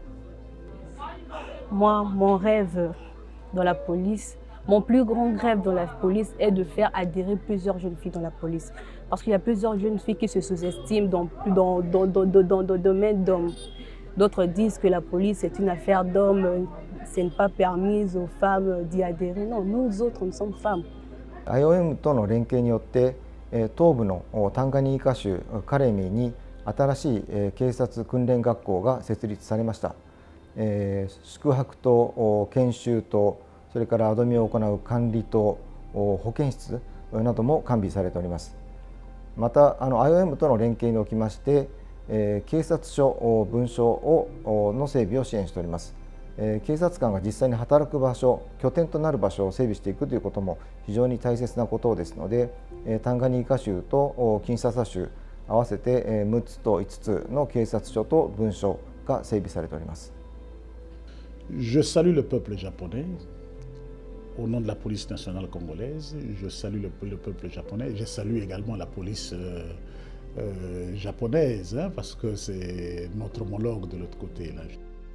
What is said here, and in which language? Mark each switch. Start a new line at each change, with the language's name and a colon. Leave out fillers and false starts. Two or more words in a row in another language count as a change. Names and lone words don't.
French: Moi, mon rêve dans la police, mon plus grand rêve dans la police est de faire adhérer plusieurs jeunes filles dans la police. Parce qu'il y a plusieurs jeunes filles qui se sous-estiment dans le domaine d'hommes. D'autres disent que la police est une affaire d'hommes, ce n'est pas permis aux femmes d'y adhérer. Non, nous autres, nous sommes femmes.
Japanese: IOM との連携によって、東部のタンガニーカ州カレミに新しい警察訓練学校が設立されました。宿泊と研修と、それからアドミを行う管理と保健室なども完備されております。またIOM との連携におきまして、警察署、分署の整備を支援しております。警察官が実際に働く場所、拠点となる場所を整備していくということも非常に大切なことですので、タンガニーカ州とキンシャサ州合わせて6つと5つの警察署と分署が整備されております。
French: Je salue le peuple japonais. Au nom de la police nationale congolaise, je salue le peuple japonais. Je salue également la police japonaise, parce que c'est notre homologue de l'autre côté. Là.